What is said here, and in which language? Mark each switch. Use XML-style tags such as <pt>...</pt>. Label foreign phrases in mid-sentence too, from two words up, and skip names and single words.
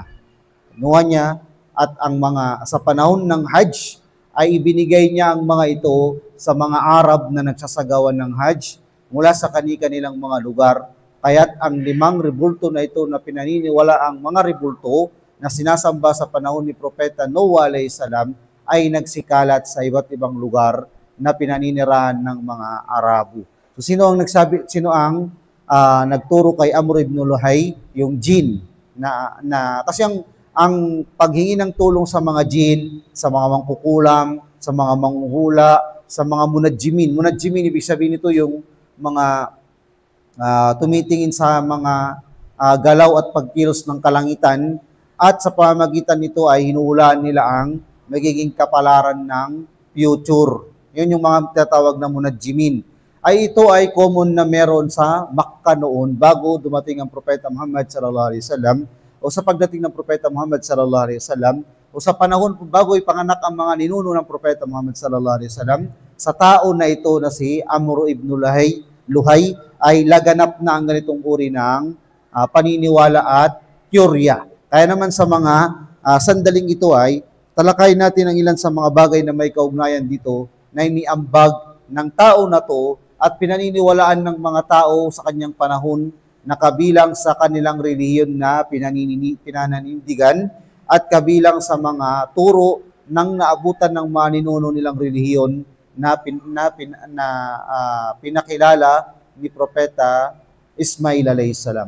<tl>At ang sa panahon ng Hajj ay ibinigay niya ang mga ito sa mga Arab na nagsasagawan ng Hajj mula sa kani-kanilang mga lugar. Kaya't ang 5 rebulto na ito na pinaniniwala ang mga rebulto na sinasamba sa panahon ni Propeta Noah</tl> <ar>عليه السلام</ar> <tl>ay nagsikalat sa iba't ibang lugar na pinaninirahan ng mga Arabo. So sino ang nagturo kay Amru ibn Luhay? Yung jin na kasi ang paghingi ng tulong sa mga jin, sa mga mangkukulam, sa mga manghuhula, sa mga munadjimin. Munadjimin, ibig sabihin nito yung mga tumitingin sa mga galaw at pagkilos ng kalangitan at sa pamamagitan nito ay hinuhulaan nila ang magiging kapalaran ng future. yun yung mga tinatawag na munajjimin, ay ito ay common na meron sa Makkah noon bago dumating ang Propeta Muhammad</tl> <ar>صلى الله عليه وسلم,</ar> <tl>o sa pagdating ng Propeta Muhammad</tl> <ar>صلى الله عليه وسلم,</ar> <tl>o sa panahon bago ipanganak ang mga ninuno ng Propeta Muhammad</tl> <ar>صلى الله عليه وسلم,</ar> <tl>sa tao na ito na si Amr ibn Luhay ay laganap na ang ganitong uri ng paniniwala at teorya. Kaya naman sa mga sandaling ito ay talakay natin ang ilan sa mga bagay na may kaugnayan dito na iniambag ng tao na to at pinaniniwalaan ng mga tao sa kanyang panahon na kabilang sa kanilang relihiyon na pinananindigan at kabilang sa mga turo ng naabutan ng mga ninuno nilang relihiyon na pinakilala ni Propeta Ismail</tl> <ar>عليه السلام.</ar>